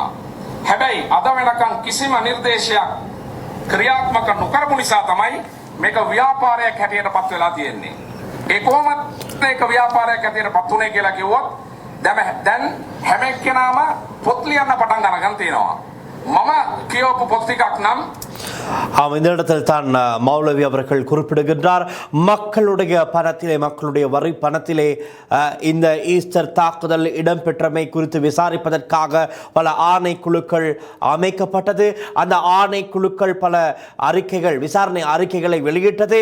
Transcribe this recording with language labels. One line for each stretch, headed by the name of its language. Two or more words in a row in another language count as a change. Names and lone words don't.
Sinhala: හැබැයි අද වෙනකන් කිසිම නිර්දේශයක් ක්‍රියාත්මක නොකරපු නිසා තමයි මේක ව්‍යාපාරයක් හැටියට පත් වෙලා තියෙන්නේ. ඒ කොහොමද මේක ව්‍යාපාරයක් හැටියට පත් වුනේ කියලා කිව්වොත් දැන් හැම එක්කෙනාම පොත් ලියන්න පටන් ගන්න තියෙනවා. මම කියවපු පොත් ටිකක් නම්
Tamil: இந்த இடத்தில் தான் மௌலவி அவர்கள் குறிப்பிடுகின்றார், மக்களுடைய பணத்திலே, மக்களுடைய வரி பணத்திலே இந்த ஈஸ்டர் தாக்குதல் இடம்பெற்றமை குறித்து விசாரிப்பதற்காக பல ஆணைக்குழுக்கள் அமைக்கப்பட்டது. அந்த ஆணைக்குழுக்கள் பல விசாரணை அறிக்கைகளை வெளியிட்டது.